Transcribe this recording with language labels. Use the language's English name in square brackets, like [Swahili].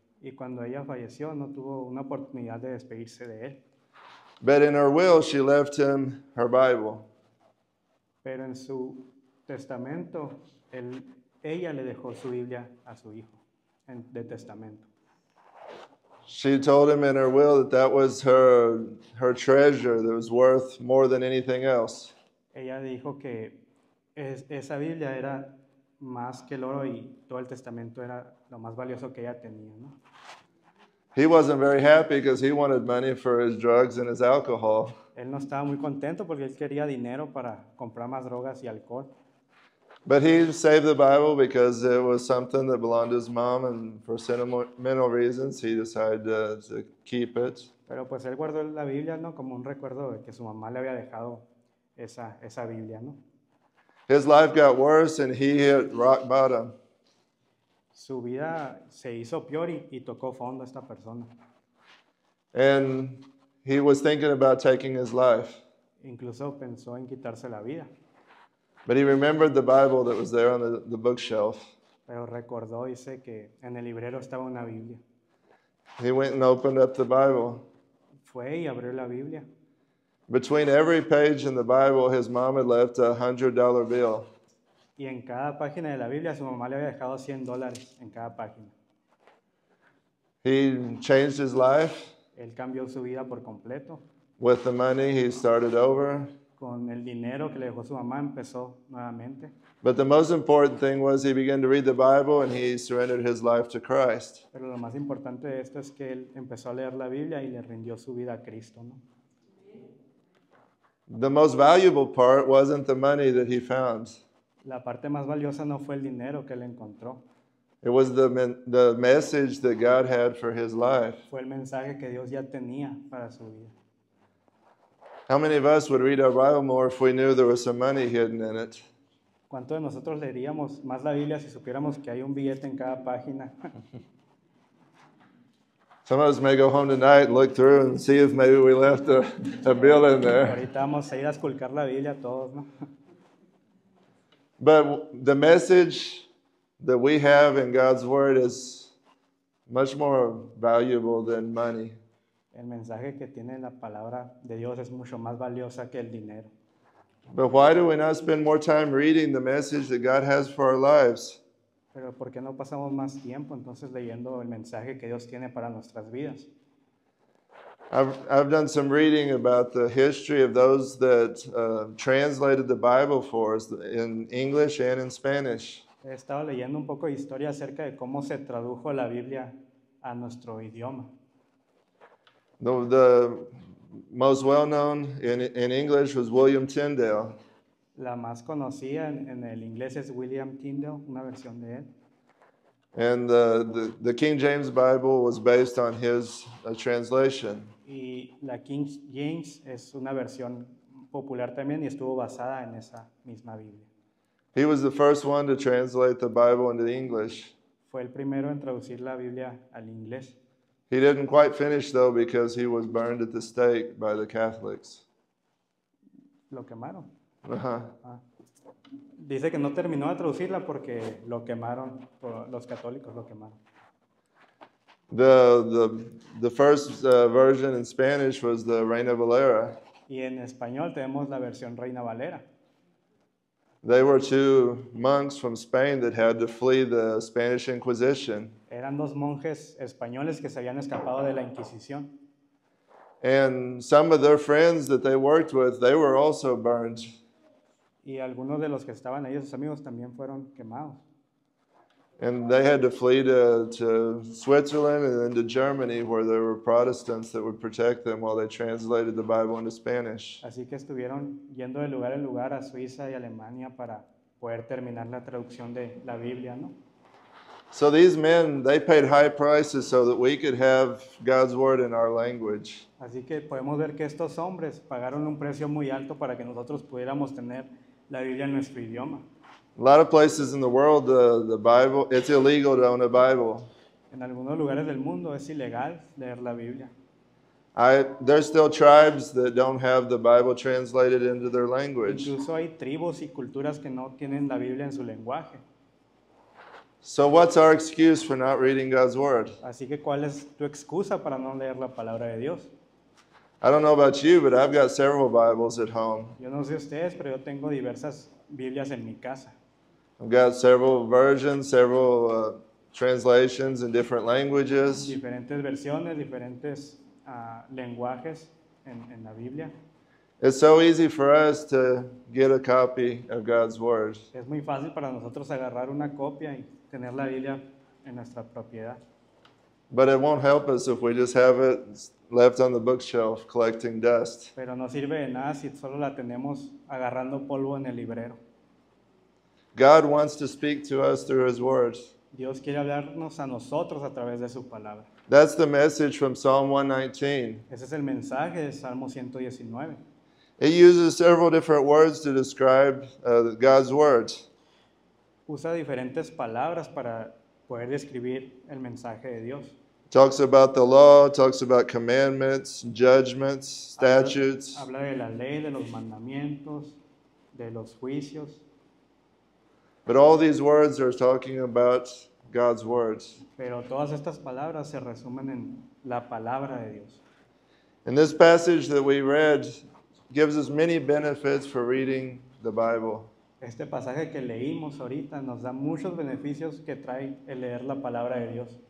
[Spanish] Y cuando ella falleció no tuvo una oportunidad de despedirse de él. [English] But in her will, she left him her Bible. [Spanish] Pero en su testamento, ella le dejó su Biblia a su hijo de testamento. [English] She told him in her will that that was her treasure that was worth more than anything else. [Spanish] Ella dijo que esa Biblia era más que el oro y todo el testamento era lo más valioso que ella tenía, ¿no? [English] He wasn't very happy because he wanted money for his drugs and his alcohol. [Spanish] Él no estaba muy contento porque él quería dinero para comprar más drogas y alcohol. [English] But he saved the Bible because it was something that belonged to his mom, and for sentimental reasons, he decided to keep it. [Spanish] Pero pues él guardó la Biblia, ¿no? Como un recuerdo de que su mamá le había dejado esa Biblia, ¿no? [English] His life got worse, and he hit rock bottom. [Spanish] Su vida se hizo peor y tocó fondo esta persona. [English] And he was thinking about taking his life. [Spanish] Incluso pensó en quitarse la vida. [English] But he remembered the Bible that was there on the bookshelf. [Spanish] Pero recordó, dice que en el librero estaba una Biblia. [English] He went and opened up the Bible. [Spanish] Fue y abrió la Biblia. [English] Between every page in the Bible, his mom had left a $100 bill. [Spanish] Y en cada página de la Biblia su mamá le había dejado $100 en cada página. [English] He changed his life. [Spanish] Él cambió su vida por completo. [English] With the money, he started over. [Spanish] Con el dinero que le dejó su mamá empezó nuevamente. [English] But the most important thing was he began to read the Bible and he surrendered his life to Christ. [Spanish] Pero lo más importante de esto es que él empezó a leer la Biblia y le rindió su vida a Cristo, ¿no? [English] The most valuable part wasn't the money that he found. [Spanish] La parte más valiosa no fue el dinero que él encontró. [English] It was the message that God had for his life. [Spanish] Fue el mensaje que Dios ya tenía para su vida. [English] How many of us would read our Bible more if we knew there was some money hidden in it? [Spanish] ¿Cuántos de nosotros leeríamos más la Biblia si supiéramos que hay un billete en cada página? [English] Some of us may go home tonight and look through and see if maybe we left a bill in there. [Spanish] Ahorita vamos a ir a esculcar la Biblia todos, ¿no? [English] But the message that we have in God's Word is much more valuable than money. [Spanish] El mensaje que tiene la palabra de Dios es mucho más valiosa que el dinero. [English] But why do we not spend more time reading the message that God has for our lives? [Spanish] Pero ¿por qué no pasamos más tiempo entonces leyendo el mensaje que Dios tiene para nuestras vidas? [English] I've done some reading about the history of those that translated the Bible for us in English and in Spanish. [Spanish] He estado leyendo un poco de historia acerca de cómo se tradujo la Biblia a nuestro idioma. [English] The most well-known in English was William Tyndale. [Spanish] La más conocida en el inglés es William Tyndale, una versión de él. [English] And the King James Bible was based on his translation. [Spanish] Y la King James es una versión popular también y estuvo basada en esa misma Biblia. [English] He was the first one to translate the Bible into English. [Spanish] Fue el primero en traducir la Biblia al inglés. [English] He didn't quite finish, though, because he was burned at the stake by the Catholics. [Spanish] Lo quemaron. Uh-huh. Dice que no terminó de traducirla porque lo quemaron, los católicos lo quemaron. [English] The first version in Spanish was the Reina Valera. [Spanish] Y en español tenemos la versión Reina Valera. [English] They were two monks from Spain that had to flee the Spanish Inquisition. [Spanish] Eran dos monjes españoles que se habían escapado de la Inquisición. [English] And some of their friends that they worked with, they were also burned. [Spanish] Y algunos de los que estaban ahí, sus amigos, también fueron quemados. [English] And they had to flee to Switzerland and then to Germany, where there were Protestants that would protect them while they translated the Bible into Spanish. [Spanish] Así que estuvieron yendo de lugar en lugar a Suiza y Alemania para poder terminar la traducción de la Biblia, ¿no? [English] So these men, they paid high prices so that we could have God's word in our language. [Spanish] Así que podemos ver que estos hombres pagaron un precio muy alto para que nosotros pudiéramos tener la Biblia en nuestro idioma. [English] A lot of places in the world, the Bible, it's illegal to own a Bible. [Spanish] En algunos lugares del mundo es ilegal leer la Biblia. [English] There's still tribes that don't have the Bible translated into their language. [Spanish] Incluso hay tribus y culturas que no tienen la Biblia en su lenguaje. [English] So what's our excuse for not reading God's Word? [Spanish] Así que, ¿cuál es tu excusa para no leer la palabra de Dios? [English] I don't know about you, but I've got several Bibles at home. [Spanish] Yo no sé ustedes, pero yo tengo diversas Biblias en mi casa. [English] I've got several versions, several translations in different languages. [Spanish] Diferentes versiones, diferentes lenguajes en la Biblia. [English] It's so easy for us to get a copy of God's Word. [Spanish] Es muy fácil para nosotros agarrar una copia y tener la Biblia en nuestra propiedad. [English] But it won't help us if we just have it left on the bookshelf collecting dust. [Spanish] Pero no sirve de nada si solo la tenemos agarrando polvo en el librero. [English] God wants to speak to us through His Word. [Spanish] Dios quiere hablarnos a nosotros a través de su palabra. [English] That's the message from Psalm 119. [Spanish] Ese es el mensaje de Salmo 119. [English] It uses several different words to describe God's Word. [Spanish] Usa diferentes palabras para poder describir el mensaje de Dios. [English] Talks about the law, talks about commandments, judgments, statutes. [Spanish] Habla de la ley, de los mandamientos, de los juicios. [English] But all these words are talking about God's words. [Spanish] Pero todas estas palabras se resumen en la palabra de Dios. [English] And this passage that we read gives us many benefits for reading the Bible. [Spanish] Este pasaje que leímos ahorita nos da muchos beneficios que trae el leer la palabra de Dios.